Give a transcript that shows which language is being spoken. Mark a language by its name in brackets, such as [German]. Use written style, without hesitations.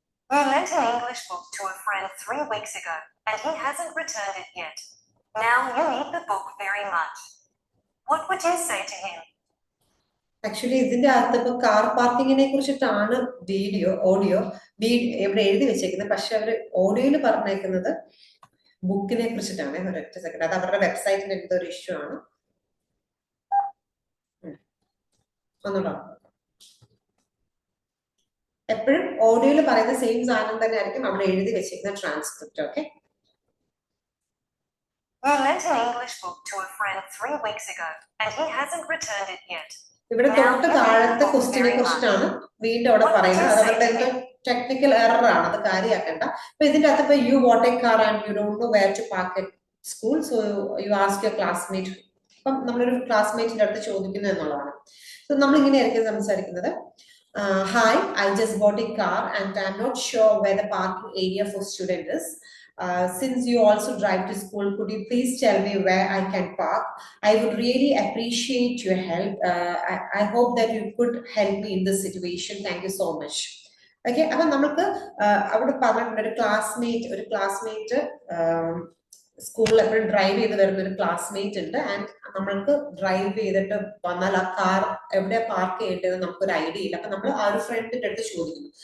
[English] We lent an English book to a friend 3 weeks ago, and he hasn't returned it yet. Now you need the book very much. What would you say to him? [Malayalam] Actually ഇതിന്റെ അകത്ത് ഇപ്പൊ car പാർക്കിങ്ങിനെ കുറിച്ചിട്ടാണ് audio ഇവിടെ എഴുതി വെച്ചേക്കുന്നത്. പക്ഷെ അവര് ഓഡിയോയിൽ പറഞ്ഞേക്കുന്നത് ബുക്കിനെ കുറിച്ചിട്ടാണ്. ഒരൊറ്റ സെക്കൻഡ്, അത് അവരുടെ വെബ്സൈറ്റിന്റെ എന്തോ ഒരു ഇഷ്യൂ ആണ്. ഒന്നുകൂടെ എപ്പോഴും ഓഡിയോയിൽ പറയുന്ന സെയിം സാധനം തന്നെ ആയിരിക്കും അവിടെ എഴുതി വെച്ചിരിക്കുന്ന transcript. Okay, [English] We lent an English book to a friend 3 weeks ago, and he hasn't returned it yet. [Malayalam] ഇവിടെ തൊട്ട് താഴത്തെ ക്വസ്റ്റിനെ കുറിച്ചിട്ടാണ് വീണ്ടും അവിടെ പറയുന്നത്. അത് അവരുടെ എന്തോ ടെക്നിക്കൽ എറർ ആണ്, അത് കാര്യമാക്കണ്ട. അപ്പൊ ഇതിന്റെ അകത്ത് ഇപ്പൊ [English] You want a car and you don't know where to park at school, so you ask your classmate. [Malayalam] അപ്പം നമ്മളൊരു ക്ലാസ്മേറ്റിന്റെ അടുത്ത് ചോദിക്കുന്നു എന്നുള്ളതാണ്. സോ നമ്മൾ ഇങ്ങനെയായിരിക്കും സംസാരിക്കുന്നത്. [English] Hi, I just bought a car and I'm not sure where the parking area for student is. Since you also drive to school, could you please tell me where I can park? I would really appreciate your help. I hope that you could help me in this situation. Thank you so much. [Malayalam] Okay, അപ്പൊ നമുക്ക് അവിടെ പറഞ്ഞിട്ടുണ്ട് ഒരു classmate സ്കൂളിൽ എപ്പോഴും drive ചെയ്ത് വരുന്ന ഒരു ക്ലാസ്മേറ്റ് ഉണ്ട്. ആൻഡ് നമ്മൾക്ക് ഡ്രൈവ് ചെയ്തിട്ട് വന്നാൽ ആ കാർ എവിടെ പാർക്ക് ചെയ്യേണ്ടത് നമുക്കൊരു ഐഡിയ ഇല്ല. അപ്പൊ നമ്മൾ ആ ഒരു ഫ്രണ്ടിന്റെ അടുത്ത് ചോദിക്കുന്നു.